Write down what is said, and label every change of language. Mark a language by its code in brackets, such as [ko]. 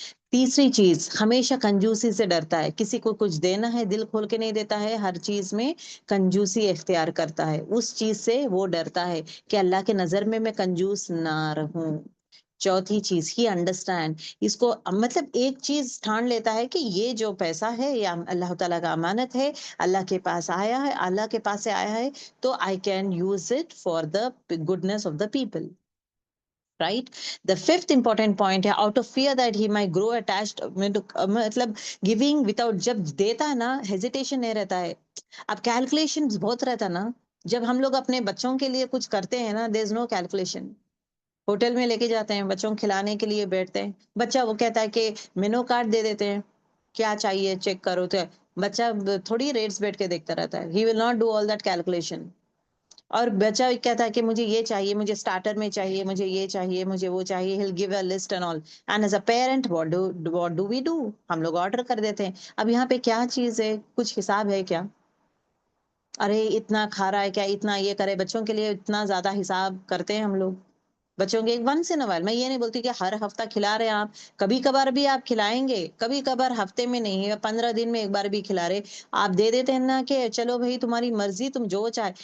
[ur] تیسری چیز, ہمیشہ کنجوسی سے ڈرتا ہے, کسی کو کچھ دینا ہے دل کھول کے نہیں دیتا ہے, ہر چیز میں کنجوسی اختیار کرتا ہے, اس چیز سے وہ ڈرتا ہے کہ اللہ کے نظر میں کنجوس نہ رہوں. چوتھی چیز, [en] ہی انڈرسٹینڈ, [ur] اس کو مطلب ایک چیز ٹھان لیتا ہے کہ یہ جو پیسہ ہے یہ اللہ تعالیٰ کا امانت ہے, اللہ کے پاس آیا ہے, اللہ کے پاس سے آیا ہے, تو [en] I can use it for the goodness of the people. Right? The fifth important point ہے, out of fear that he might grow attached, مطلب giving without, [ur] جب دیتا ہے نا [en] hesitation [ur] نہیں رہتا ہے. اب calculations بہت رہتا نا, جب ہم لوگ اپنے بچوں کے لیے کچھ کرتے ہیں نا, [en] there is no calculation. [ur] Hotel میں لے کے جاتے ہیں, بچوں کو کھلانے کے لیے بیٹھتے ہیں, بچہ وہ کہتا ہے کہ مینو کارڈ دے دیتے ہیں, کیا چاہیے چیک کرو, تو بچہ تھوڑی ریٹس بیٹھ کے دیکھتا رہتا ہے, [en] he will not do all that calculation. [ur] اور بچہ کہتا ہے کہ مجھے یہ چاہیے, مجھے اسٹارٹر میں چاہیے, مجھے یہ چاہیے, مجھے وہ چاہیے, [en] he'll give a list and all. And as a parent, what do we do? [ur] ہم لوگ آرڈر کر دیتے ہیں. اب یہاں پہ کیا چیز ہے, کچھ حساب ہے کیا؟ ارے اتنا کھا رہا ہے کیا, اتنا یہ کرے, بچوں کے لیے اتنا زیادہ حساب کرتے ہیں ہم لوگ بچوں کے. [en] once in while, [ur] میں یہ نہیں بولتی کہ ہر ہفتہ کھلا رہے ہیں آپ, کبھی کبھار بھی آپ کھلائیں گے, کبھی کبھار ہفتے میں نہیں, 15 دن میں ایک بار بھی کھلا رہے آپ, دے دیتے ہیں نا کہ چلو بھائی تمہاری مرضی, تم جو چاہے.